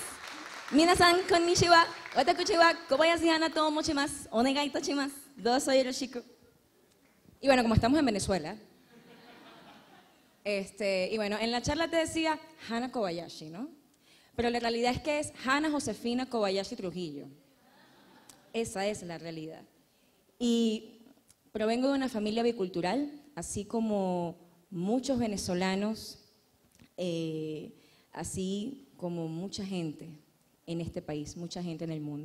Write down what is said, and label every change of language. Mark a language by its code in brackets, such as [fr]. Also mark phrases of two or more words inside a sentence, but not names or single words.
[ja] 皆さんこんにちは。私は小林花と申します。お願いいたします。どうぞよろしく。 [es] Y bueno, como estamos en Venezuela, y bueno, en la charla te decía Hana Kobayashi, ¿no? Pero la realidad es que es Hana Josefina Kobayashi Trujillo. Esa es la realidad. Y provengo de una familia bicultural, así como muchos venezolanos, así como mucha gente en este país, mucha gente en el mundo.